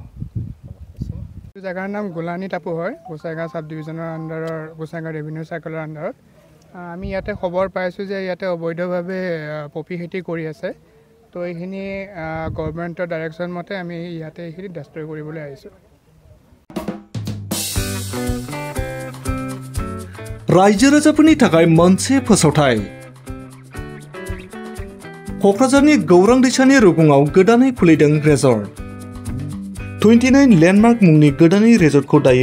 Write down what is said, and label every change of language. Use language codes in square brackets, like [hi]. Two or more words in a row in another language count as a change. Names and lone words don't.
[as] এইটো জেগাৰ নাম গোলানী টাপু হয় গোসাইগাঁও [en] sub divisionৰ [as] আণ্ডাৰৰ গোসাইগাঁও [en] revenue circleৰ [as] আণ্ডাৰত আমি ইয়াতে খবৰ পাইছোঁ যে ইয়াতে অবৈধভাৱে পপি খেতি কৰি আছে তো এইখিনি [en] governmentৰ direction [as] মতে আমি ইয়াতে এইখিনি ডেষ্ট্ৰয় কৰিবলৈ আহিছোঁ [brx] रायजो राजाफोरनि थाखाय मोनसे फोसावथाय क'क्राझारनि गौरां दैसानि रुगुङाव गोदानै खुलिदों रेजर्ट 29 लेन्डमार्क मुंनि गोदानै रेजर्टखौ दायो